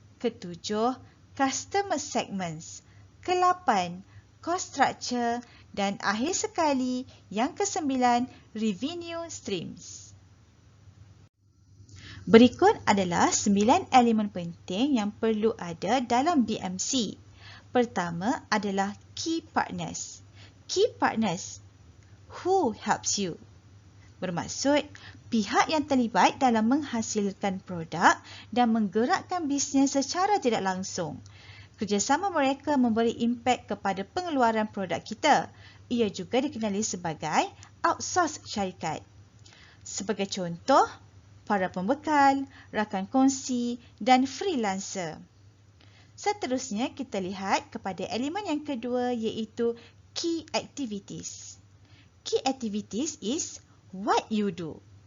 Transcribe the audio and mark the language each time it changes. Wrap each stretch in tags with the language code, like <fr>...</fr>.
<ms>Ketujuh, Customer Segments. Kelapan, Cost Structure. Dan akhir sekali, yang kesembilan, Revenue Streams. Berikut adalah 9 elemen penting yang perlu ada dalam BMC. Pertama adalah Key Partners.</ms> <en>Key Partners, who helps you?</en> <ms>Bermaksud, pihak yang terlibat dalam menghasilkan produk dan menggerakkan bisnes secara tidak langsung. Kerjasama mereka memberi impak kepada pengeluaran produk kita. Ia juga dikenali sebagai outsource syarikat. Sebagai contoh, para pembekal, rakan kongsi dan freelancer. Seterusnya, kita lihat kepada elemen yang kedua iaitu Key Activities.</ms> <en>Key Activities is what you do.</en>